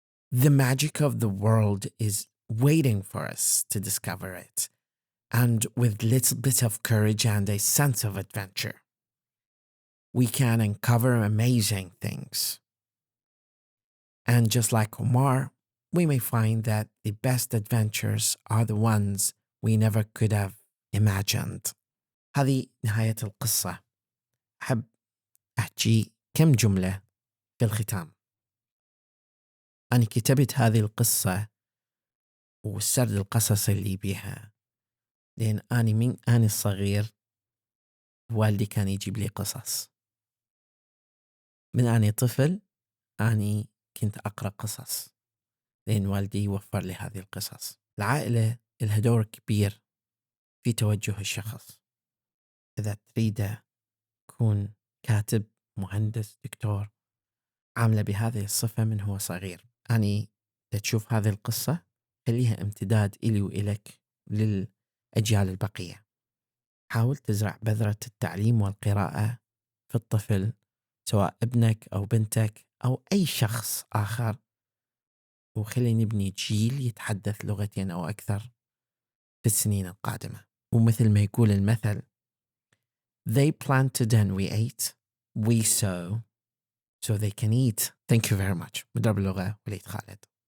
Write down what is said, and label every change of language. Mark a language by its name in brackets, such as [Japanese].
[English] The magic of the world is waiting for us to discover it, and with little bit of courage and a sense of adventure, we can uncover amazing things. And just like Omar, we may find that the best adventures are the ones we never could have imagined. [Arabic] هذه نهاية القصة. أحب أحكي كم جملة في الختام. أنا كتبت هذه القصة والسرد القصصي اللي بيها لأن أنا الصغير والدي كان يجيب لي قصص. من أنا طفل أنا كنت أقرأ قصص لأن والدي وفر لي هذه القصص. العائلة لها دور كبير في توجه الشخص. إذا تريد تكون كاتب، مهندس، دكتور، عاملة بهذه الصفة من هو صغير. أني تشوف هذه القصة خليها امتداد إلي وإلك للأجيال البقية. حاول تزرع بذرة التعليم والقراءة في الطفل، سواء ابنك أو بنتك أو أي شخص آخر، وخلي نبني جيل يتحدث لغتين أو أكثر في السنين القادمة. ومثل ما يقول المثل: [English] They planted and we ate, we sow so they can eat. Thank you very much. مدرب اللغة وليد خالد.